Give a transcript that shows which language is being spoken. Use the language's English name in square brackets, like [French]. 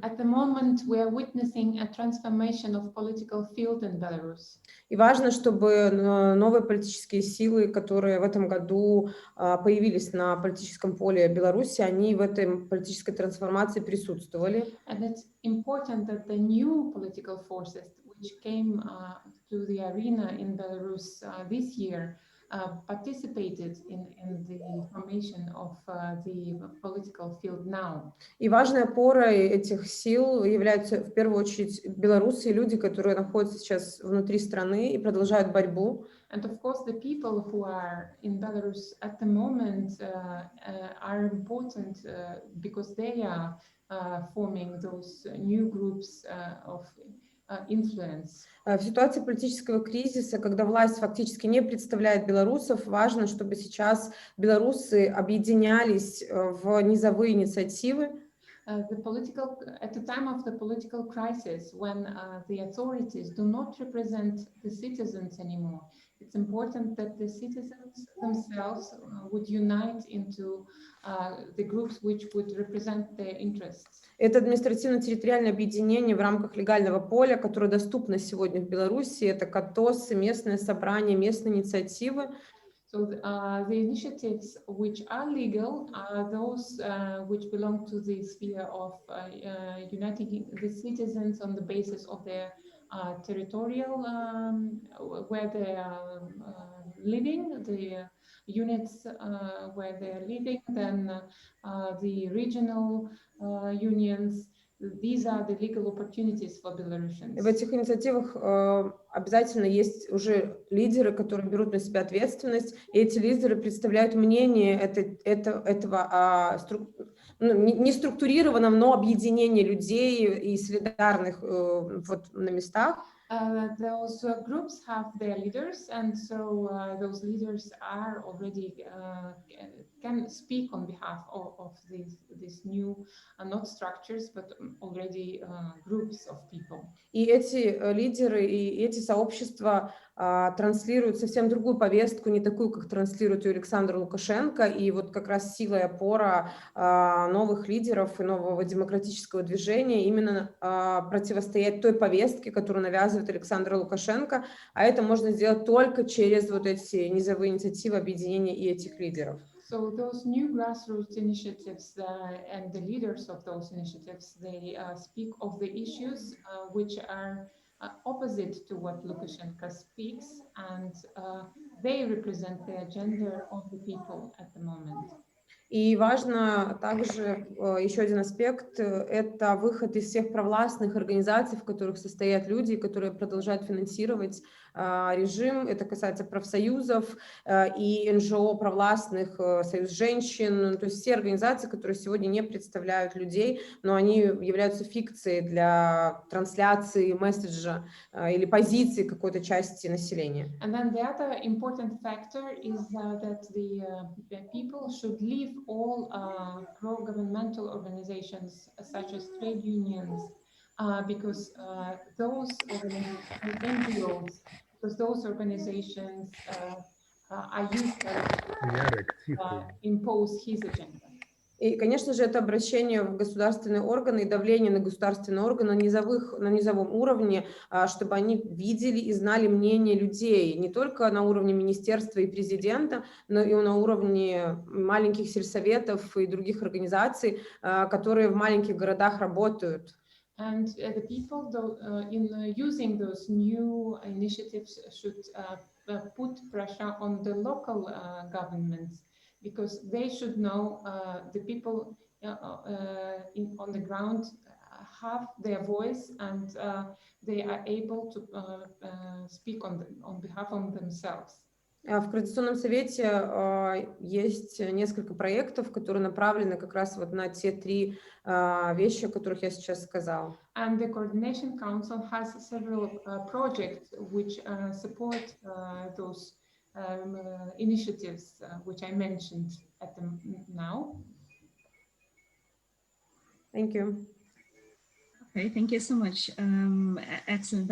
[English] At the moment, we are witnessing a transformation of political field in Belarus. [Russian] И важно, чтобы новые политические силы, которые в этом году появились на политическом поле Беларуси, они в этой политической трансформации присутствовали. [English] And it's important that the new political forces which came to the arena in Belarus this year participated in the formation of the political field now. [Russian] И важной опорой этих сил являются в первую очередь белорусы и люди, которые находятся сейчас внутри страны и продолжают борьбу. [English] And of course, the people who are in Belarus at the moment are important because they are forming those new groups of influence. [Russian] В ситуации политического кризиса, когда власть фактически не представляет белорусов, важно, чтобы сейчас белорусы объединялись в низовые инициативы. [English] At the time of the political crisis, when the authorities do not represent the citizens anymore, it's important that the citizens themselves would unite into the groups which would represent their interests. [Russian] Это административно-территориальное объединение в рамках легального поля, которое доступно сегодня в Беларуси. Это КАТОСы, местное собрание, местные инициативы. [English] So the initiatives which are legal are those which belong to the sphere of uniting the citizens on the basis of their territorial, where they are living, the units where they are living, then the regional unions. These are the legal opportunities for Belarusians. [Russian] В этих инициативах обязательно есть уже лидеры, которые берут на себя ответственность, и эти лидеры представляют мнение этого не структурированного, но объединения людей и солидарных вот на местах. [English] Those groups have their leaders, and so those leaders are already can speak on behalf of these new not structures, but already groups of people. [Russian] И эти лидеры и эти сообщества транслируют совсем другую повестку, не такую, как транслирует ее Александр Лукашенко. И вот как раз сила и опора новых лидеров и нового демократического движения именно противостоять той повестке, которую навязывает Александр Лукашенко. А это можно сделать только через вот эти низовые инициативы объединения и этих лидеров. [English] So those new grassroots initiatives and the leaders of those initiatives, they speak of the issues which are opposite to what Lukashenko speaks, and they represent the agenda of the people at the moment. [Russian] И важно также еще один аспект – это выход из всех провластных организаций, в которых состоят люди, которые продолжают финансировать режим. Это касается профсоюзов и НЖО провластных, Союз женщин, то есть все организации, которые сегодня не представляют людей, но они являются фикцией для трансляции месседжа или позиции какой-то части населения. [English] And then the other important factor is that the people should leave all pro-governmental organizations such as trade unions, because those NGOs, because those organizations are used to impose his agenda. [Russian] И, конечно же, это обращение в государственные органы и давление на государственные органы на низовом уровне, чтобы они видели и знали мнение людей, не только на уровне министерства и президента, но и на уровне маленьких сельсоветов и других организаций, которые в маленьких городах работают. [English] And the people, in using those new initiatives, should put pressure on the local governments, because they should know the people on the ground have their voice, and they are able to speak on behalf of themselves. [Russian] В Координационном совете есть несколько проектов, которые направлены как раз вот на те три вещи, о которых я сейчас сказала. [English] And the Coordination Council has several projects which support those initiatives which I mentioned at them now. Thank you. Okay, thank you so much. Excellent.